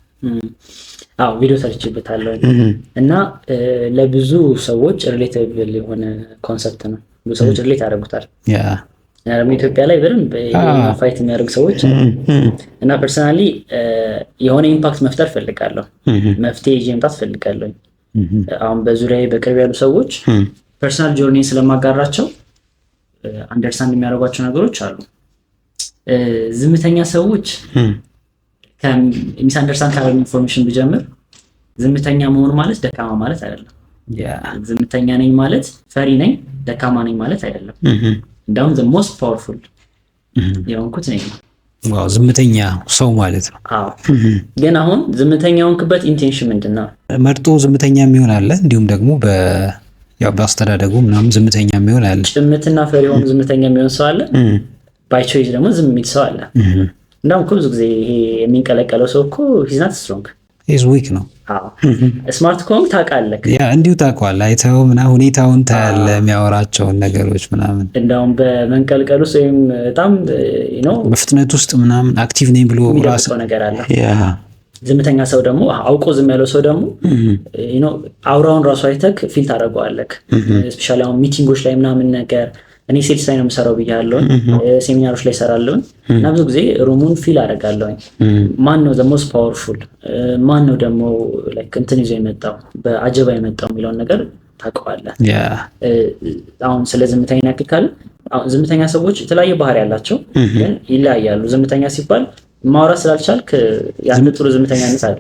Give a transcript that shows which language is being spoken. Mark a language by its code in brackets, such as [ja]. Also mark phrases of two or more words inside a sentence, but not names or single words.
[am] ቪዲዮ ሰርችበታለሁ እና ለብዙ ሰዎች ሪሌቴብል የሆነ ኮንሰፕት ነው ብዙ ሰዎች ሪሌት ያደርጉታል ኢትዮጵያ ላይ በደንብ ፋይት የሚያደርጉ ሰዎች እና ፐርሰናሊ የሆነ ኢምፓክት መፍጠር ፈልጋለሁ መፍትሄ ይዤ መምጣት ፈልጋለሁ አሁን በዙሪያዬ በቅርብ ያሉ ሰዎች [en] personal journey [am] ስለማጋራቸው አንደርስታንድ የሚያደርጓቸው ነገሮች አሉ ዝምተኛ ሰዎች ከሚስ አንደርስታንድ ካረግ ኢንፎርሜሽን ብጀምር ዝምተኛ መሆን ማለት ደካማ ማለት አይደለም ዝምተኛ ነኝ ማለት ፈሪ ነኝ ደካማ ነኝ ማለት አይደለም እንዳውም [en] the most powerful [am] የሆንኩት ነኝ ዋው ዝምተኛ ሰው ማለት ነው ግን አሁን ዝምተኛ ሆንክበት ኢንቴንሽን ምንድነው መርጦ ዝምተኛ የሚሆን አለ እንዲሁም ደግሞ በአስተዳደጉ ምናምን ዝምተኛ የሚሆን አለ ጭምትና ፈሪ ሆኖ ዝምተኛ የሚሆን ሰው አለ [en] by choice [am] ደግሞ ዝም የሚል ሰው አለ እንዳውም ብዙ ጊዜ ይሄ የሚንቀለቀለው ሰው እኮ [en] he's not strong he's weak ነው [am] ስማርት ኮንክ ታውቃለህ እንዲሁ ታውቃለህ አይተው ምናምን ሁኔታውን ታያለህ የሚያወራቸውን ነገሮች ምናምን እንዳውም በመንቀልቀሉ ወይም በጣም በፍጥነት ውስጥ ምናምን አክቲቭ ነኝ ብሎ ራስ ነገር አለ ዝምተኛ ሰው ደግሞ አውቆ ዝም ያለው ሰው ደግሞ አውራውን ራሱ አይተክ ፊል ታደርገዋለህ ስፔሻሊ አሁን ሚቲንጎች ላይ ምናምን ነገር እኔ ሴልስ ላይ ነው የምሰራው ብያለሁ ሴሚናሮች ላይ እሰራለሁ እና ብዙ ጊዜ ሩሙን ፊል አደርጋለሁ ማን ነው [en] the most powerful [am] ማን ነው ደግሞ ላይክ እንትን ይዞ የመጣው በአጀባ የመጣው የሚለውን ነገር ታውቀዋለህ አሁን ስለ ዝምተኛ ያክካል ዝምተኛ ሰዎች የተለያየ ባህሪ ያላቸው ግን ይለያያሉ ዝምተኛ ሲባል ማውራት ስላልቻልክ ያን ጥሩ ዝምተኛነት አይደለም